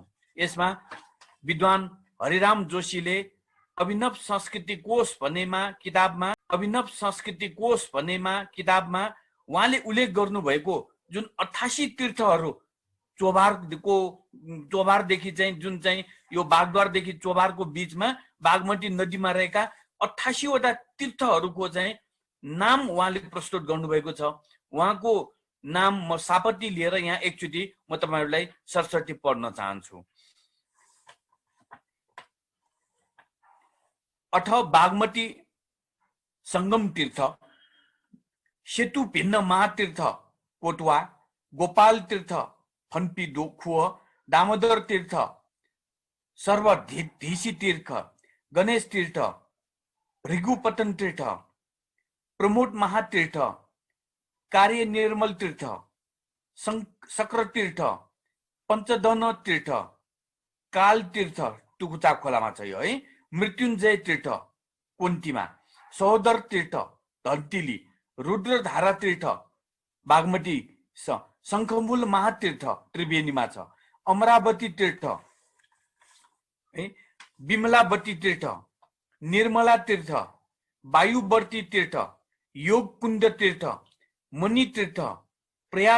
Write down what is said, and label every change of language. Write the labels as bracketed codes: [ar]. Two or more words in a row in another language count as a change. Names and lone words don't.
[ne] यसमा विद्वान हरिराम जोशीले अभिनव संस्कृति कोश भन्नेमा किताबमा उहाँले उल्लेख गर्नु भएको जुन 88 तीर्थहरू चोभारदेखि चाहिँ जुन चाहिँ यो बागद्वारदेखि चोभारको बीचमा बागमती नदीमा रहेका 88 वटा तीर्थहरूको चाहिँ नाम उहाँले प्रस्तुत गर्नुभएको छ। उहाँको नाम म सापटी लिएर यहाँ एकचोटि म तपाईहरुलाई सरसर्ती पढ्न चाहन्छु। अठ बागमती संगम तीर्थ, सेतु भिन्न महातीर्थ कोटवा, गोपाल तीर्थ फन्पी दोखुव, दामोदर तीर्थ, सर्वधीसी तीर्थ, गणेश तीर्थ, भृगुपतन तीर्थ, प्रमोद महातीर्थ, कार्य निर्मल तीर्थ, सक्र तीर्थ, पंचदन तीर्थ, काल तीर्थ टुकुचा खोलामा छ यो है, मृत्युञ्जय तीर्थ कुन्तीमा, सहोदर तीर्थ धन्तिली, रुद्रधारा तीर्थ बागमती शंखमूल महातीर्थ त्रिवेणीमा छ, अमरावती तीर्थ, विमलावती तीर्थ, निर्मला तीर्थ, वायुवर्ती तीर्थ, योगकुण्ड तीर्थ, मणि तीर्थ, प्रयाग